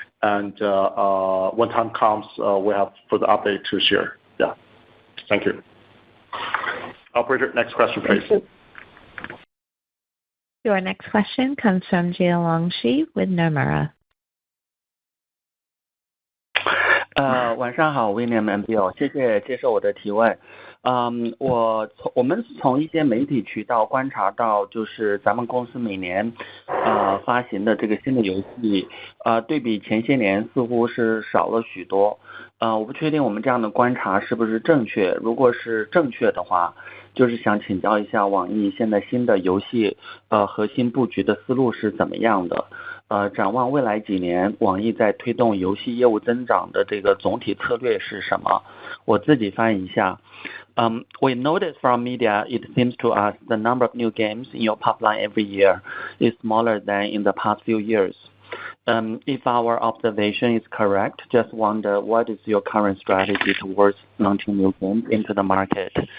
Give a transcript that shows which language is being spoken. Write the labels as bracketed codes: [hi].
[en] And when time comes, we have further update to share. Yeah. Thank you. Operator, next question, please. Your next question comes from Jialong Shi with Nomura. [zh] 晚上好 ，William and Bill， 谢谢接受我的提问。我们从一些媒体渠道观察到，就是咱们公司每年发行的这个新的游戏，对比前些年似乎是少了许多。我不确定我们这样的观察是不是正确。如果是正确的话，就是想请教一下网易现在新的游戏核心布局的思路是怎么样的？展望未来几年，网易在推动游戏业务增长的这个总体策略是什么？我自己翻译一下。 [en] We noticed from media, it seems to us the number of new games in your pipeline every year is smaller than in the past few years. If our observation is correct, just wonder what is your current strategy towards launching new games into the market?